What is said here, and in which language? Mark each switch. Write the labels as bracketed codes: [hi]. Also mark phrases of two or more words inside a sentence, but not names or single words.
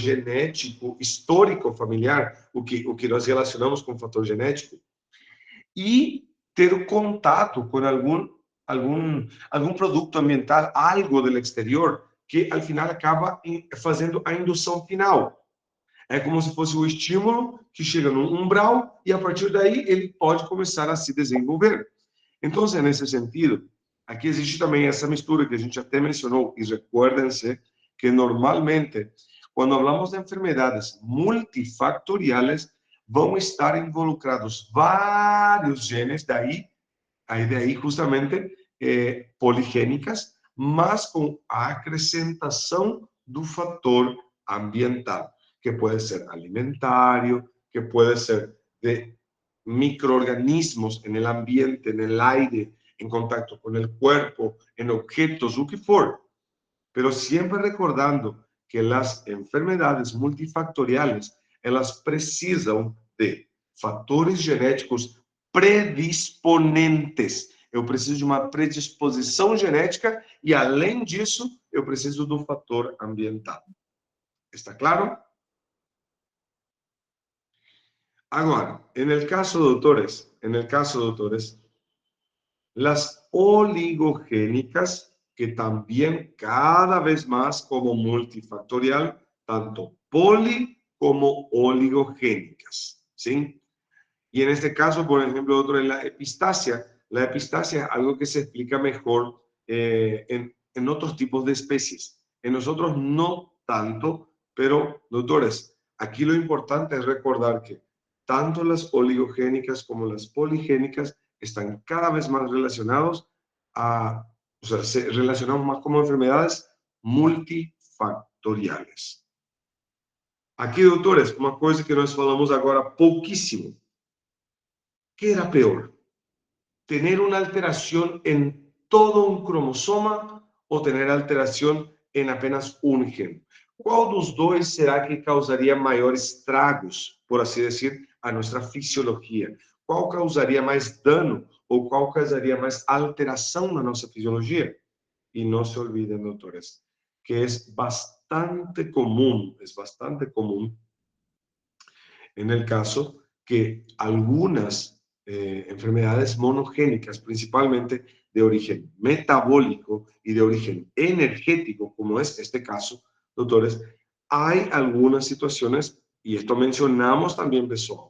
[pt] genético histórico familiar, o que nós relacionamos com fator genético, e ter contato com algum produto ambiental, algo do exterior, que [es] al final [pt] acaba fazendo a indução final. É como se fosse o estímulo que chega no umbral e a partir daí ele pode começar a se desenvolver. Então, nesse sentido, aqui existe também essa mistura que a gente até mencionou, e recuérdense que normalmente, quando [es] hablamos de enfermedades multifactoriales, [pt] vão estar involucrados vários genes, de aí justamente poligênicas, mas com a acrescentação do fator ambiental, que pode ser alimentario, que pode ser de microorganismos [es] en el ambiente, en el aire, en contacto con el cuerpo, en objetos, lo que for. Pero siempre recordando que las enfermedades multifactoriales, [pt] elas precisam de fatores genéticos predisponentes. Eu preciso de uma predisposição genética e, além disso, eu preciso do fator ambiental. Está claro? Agora, [es] en el caso, doctores, las oligogénicas, que también cada vez más como multifactorial, tanto poli como oligogénicas, ¿sí? Y en este caso, por ejemplo, otro es la epistasia. La epistasia es algo que se explica mejor en otros tipos de especies. En nosotros no tanto, pero, doctores, aquí lo importante es recordar que tanto las oligogénicas como las poligénicas están cada vez más relacionados se relacionamos más como enfermedades multifactoriales. [pt] Aqui, doutores, uma coisa que nós falamos agora pouquíssimo. [es] ¿Qué era peor? ¿Tener una alteración en todo un cromosoma o tener alteración en apenas un gen? [pt] ¿Cuál dos dois será que causaría maiores estragos, [es] por así decir, a nuestra fisiología? ¿Cuál causaría más dano o cuál causaría más alteración [pt] na nossa fisiología? [es] Y no se olviden, doctores, que es bastante común en el caso que algunas enfermedades monogénicas, principalmente de origen metabólico y de origen energético, como es este caso, doctores, hay algunas situaciones, y esto mencionamos también, pessoal.